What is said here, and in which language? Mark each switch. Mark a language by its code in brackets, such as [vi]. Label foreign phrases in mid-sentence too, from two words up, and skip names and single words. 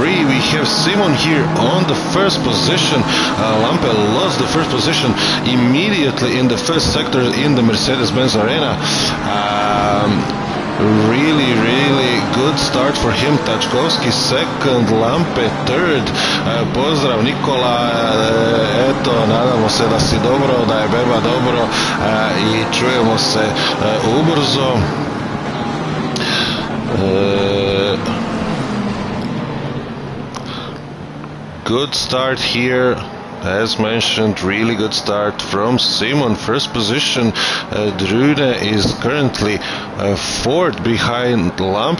[en] We have Simon here on the first position. Lampe lost the first position immediately in the first sector in the Mercedes-Benz Arena. Really good start for him. Tachkovsky second, Lampe third. [sr] Pozdrav Nikola, eto, nadamo se da si dobro, da je beba dobro i čujemo se ubrzo. [en] Good start here. As mentioned, really good start from Simon. First position, Drune is currently fourth behind Lampe.